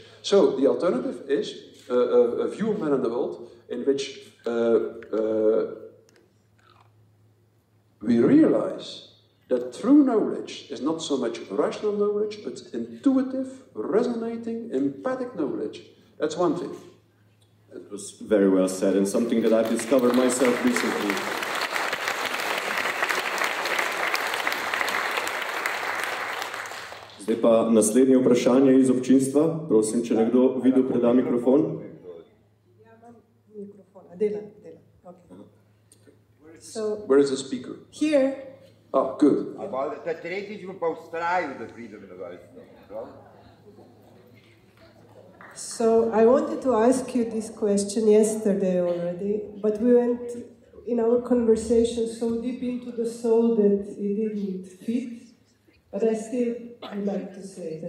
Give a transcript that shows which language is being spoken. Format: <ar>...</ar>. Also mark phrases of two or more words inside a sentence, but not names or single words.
<en>So the alternative is a view of man in the world in which we realize that true knowledge is not so much rational knowledge, but intuitive, resonating, empathic knowledge. That's one thing. It was very well said, and something that I've discovered myself recently.</en> <sl>Zdaj pa naslednje vprašanje iz občinstva. Prosim, če nekdo vidi, preda mikrofon. Ja, imam mikrofon. Dela.</sl> <en>Okay. So, where is the speaker? Here. Ah, good.</en> <sl>Ta tretjič bom pa vztrajal, da pridem na vrsto.</sl> <en>So I wanted to ask you this question yesterday already, but we went in our conversation so deep into the soul that it didn't fit. But I still would like to say it.</en>